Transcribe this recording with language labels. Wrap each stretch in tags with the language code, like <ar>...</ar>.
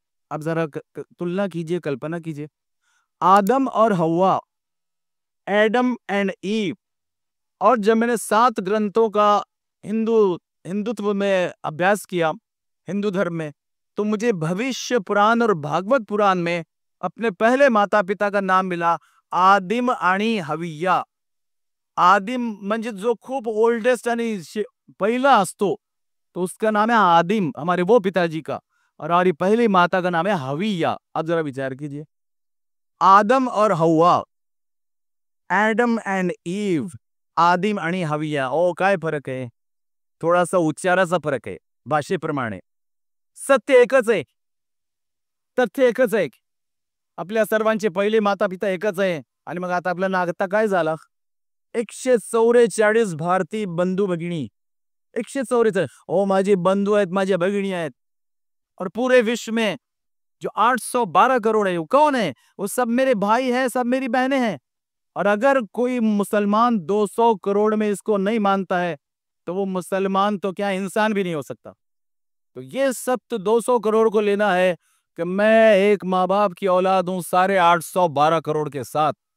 <hi>अब जरा तुलना कीजिए, कल्पना कीजिए. आदम और हव्वा, एडम एंड ईव. और जब मैंने 7 ग्रंथों का हिंदुत्व में अभ्यास किया, हिंदू धर्म में, तो मुझे भविष्य पुराण और भागवत पुराण में अपने पहले माता पिता का नाम मिला आदिम आणि हविया.</hi> <mr>आदिम म्हणजे जो खूप ओल्डेस्ट आणि पहिला असतो,</mr> <hi>तो उसका नाम है आदिम, हमारे वो पिताजी का. और हमारी पहली माता का नाम है हविया. अब जरा विचार कीजिए, आदम और हव्वा, एडम एंड ईव, आदिम आणि हविया.</hi> <mr>ओ काय फरक आहे? थोडासा उच्चाराचा फरक आहे भाषेप्रमाणे. सत्य एकच आहे, तथ्य एकच आहे. आपल्या सर्वांचे पहिले माता पिता एकच आहे. आणि मग आता आपल्याला नागता काय झाला? 144 भारतीय बंधू भगिनी, 144. ओ माझे बंधू आहेत, माझ्या भगिनी आहेत.</mr> <hi>और पूरे विश्व में जो 812 करोड़ है वो कौन है? वो सब मेरे भाई हैं, सब मेरी बहनें हैं. और अगर कोई मुसलमान 200 करोड़ में इसको नहीं मानता है तो वो मुसलमान तो क्या इंसान भी नहीं हो सकता. तो ये सब तो 200 करोड़ को लेना है कि मैं एक माँ बाप की औलाद हूं सारे 812 करोड़ के साथ.</hi>